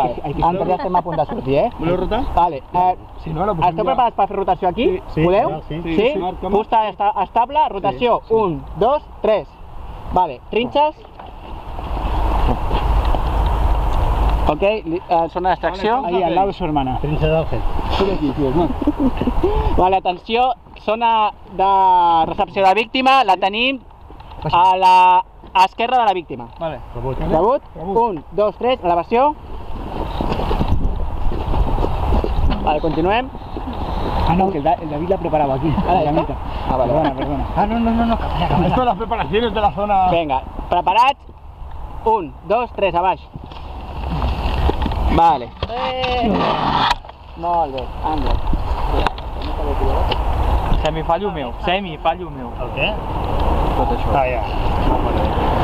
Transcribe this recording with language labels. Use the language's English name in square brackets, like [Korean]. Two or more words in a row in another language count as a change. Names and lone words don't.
[Catalan] Antes ja estem a punt de sortir, Voleu rotar? Vale. Si no, la Esteu preparats per fer rotació aquí? Sí, Podeu? sí, Sí? sí. Fusta estable, rotació. 1, 2, 3. Vale, trinxes. Ok, zona d'extracció. [Spanish] Ahí, al lado de su hermana. [Catalan] Trinxa del fet. Surt aquí, tio, no? Vale, atenció, zona de recepció de víctima, la tenim a la esquerra de la víctima. Vale. Rebut? 1, 2, 3, elevació. Vale, continuem. [Spanish] Ah, no, que el David la ha preparado aquí. ¿Ah, la esta? mitad. Ah, vale. Perdona. Ah, no. Esto son las preparaciones de la zona... [Catalan] Vinga, preparats? 1, 2, 3, a baix. Vale. Molt bé, Àngel. Semifallo meu. El què? Tot això. Ah, ja.